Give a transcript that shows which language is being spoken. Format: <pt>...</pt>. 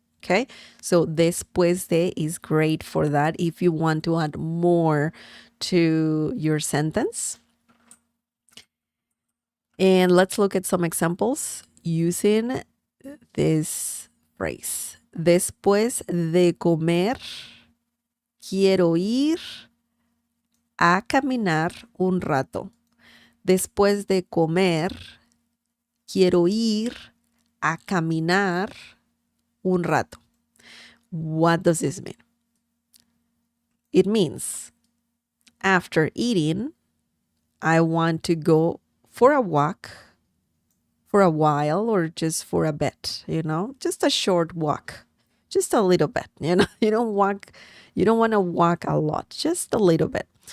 <en>Okay, so después de is great for that if you want to add more to your sentence. And let's look at some examples using this phrase.</en> <es>Después de comer, quiero ir a caminar un rato. Después de comer, quiero ir a caminar un rato.</es> <en>What does this mean? It means after eating, I want to go for a walk for a while or just for a bit, just a short walk, just a little bit, you don't want to walk a lot, just a little bit.</en>